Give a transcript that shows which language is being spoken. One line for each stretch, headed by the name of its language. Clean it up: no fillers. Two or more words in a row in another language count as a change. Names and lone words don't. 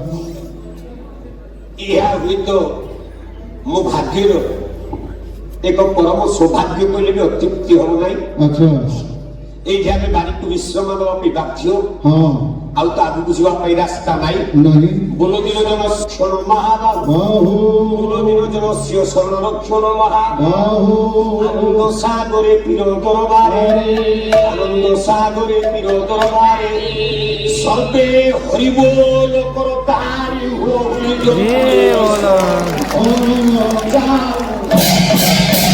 Odia: ଏହା ହୁଏତ ମୋ ଭାଗ୍ୟର ଏକ ପରମ ସୌଭାଗ୍ୟ କହିଲେ ବି ଅତ୍ୟୁକ୍ତି ହବ ନାହିଁ। ଆଚ୍ଛା ଏଇଠି ଆମେ ବାରିକୁ ବିଶ୍ରାମ ଦେବା ପାଇଁ ବାଧ୍ୟ, ହଁ ଆଉ ତ ଆଗକୁ ଯିବା ପାଇଁ ରାସ୍ତା ନାହିଁ। ନାହିଁ ବୋଲ ନିରଞ୍ଜନ କ୍ଷଣ ମହାବାହୁ, ବାହୁ ବୋଲ ନିରଞ୍ଜନ ସିଂହ ଶରଣ ରକ୍ଷଣ ମହା ବାହୁ
Bangla: আনন্দ সাগরে পীর দরবারে, আনন্দ সাগরে পীর দরবারে সর্বে হরিবোল করতারি হো হরি ও